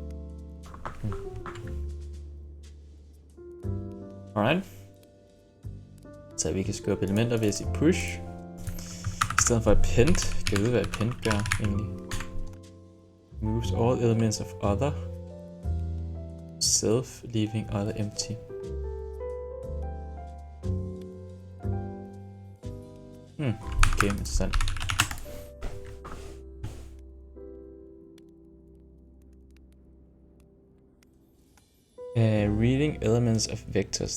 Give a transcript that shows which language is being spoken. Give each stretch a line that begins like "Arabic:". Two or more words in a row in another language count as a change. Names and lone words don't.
Danish: Alright. Så vi kan skubbe elementer ved at sige push. I stedet for append. Kan jeg vide, hvad append gør egentlig?
English: Moves all elements of other. Self, leaving other empty.
Danish: Okay, interessant.
English: Reading elements of vectors.